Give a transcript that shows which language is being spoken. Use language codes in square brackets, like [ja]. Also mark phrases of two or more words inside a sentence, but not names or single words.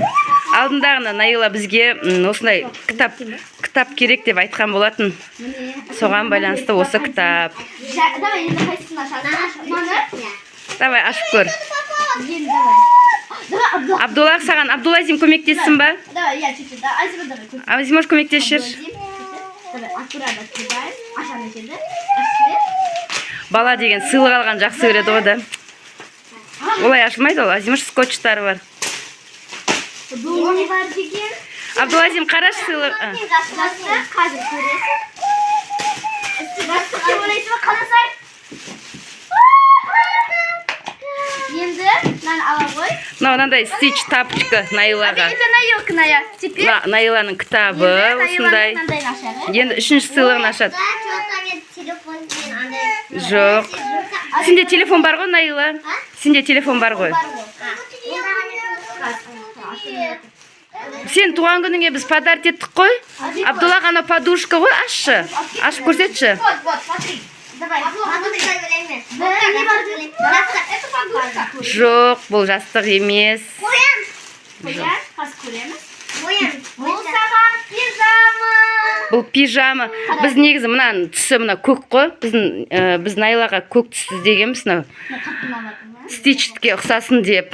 [kk] Алдындағына Найла бізге осындай кітап керек деп айтқан болатын. Соған байланысты осы кітап. Давай, енді қайсысын ашасың? Давай, ашып көр. Давай, Абдуллах саған, Абдуллазим көмектессін ба? [ru] Давай, я чуть-чуть. Азима, давай. [kk] Азимаш көмектесші. [ru] Давай, аккуратно открываем. [kk] Ашаны жерді. Ашты. Бала деген сыйлық алған жақсы көреді ғой да. Олай ашылмайды ол, Азимаш скотчтары бар. Бұл не бар деген? Абдулазим, қарашы сыйлық. Жақсы, қазір көресің. Жақсы, не ойлайсың ба? Қаласай. Енді мынаны ала қой. Мынандай стич тапочка Найлаға. [ru] Это Наилканая. Теперь [kk] Найланың кітабы осындай. Енді үшінші сыйлығын ашады. Жоқ. Сенде телефон бар ғой, Найла? Сенде телефон бар ғой. Сен туған күніңе біз подарок еттік қой. Абдуллах, ана подушка ғой, ашшы. Ашып көрсетші. [ru] Вот, смотри. Давай, это подушка. [kk] Жоқ, бұл жастық емес. Қоян, қаз көреміз. Бұл саған пижама. Бұл пижама. Біз негізі мұнаның түсі мұна көк қой. Біз Найлаға көк түсі дегенбіз. Стичке ұқсасын деп.